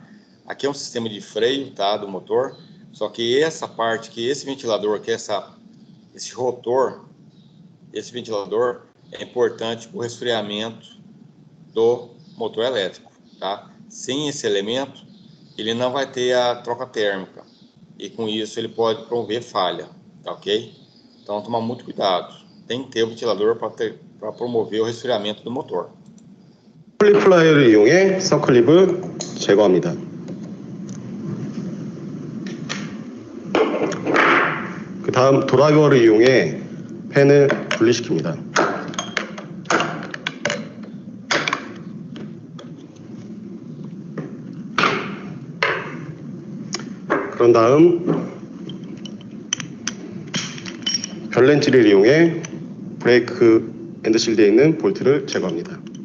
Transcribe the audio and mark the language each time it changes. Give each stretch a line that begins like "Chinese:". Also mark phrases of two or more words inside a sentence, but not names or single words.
Portuguese: Aqui é um sistema de freio, tá, do motor. Só que essa parte aqui, esse ventilador aqui, esse rotor, esse ventilador é importante para o resfriamento do motor elétrico, tá? Sem esse elemento, ele não vai ter a troca térmica e com isso ele pode promover falha, tá ok? Então tomar muito cuidado. Tem que ter o ventilador para promover o resfriamento do motor.
Korean: 서클립 플라이어를 이용해 서클립을 제거합니다. 그 다음 드라이버를 이용해 펜을 분리시킵니다. 그런 다음 별렌치를 이용해 브레이크 엔드실드에 있는 볼트를 제거합니다.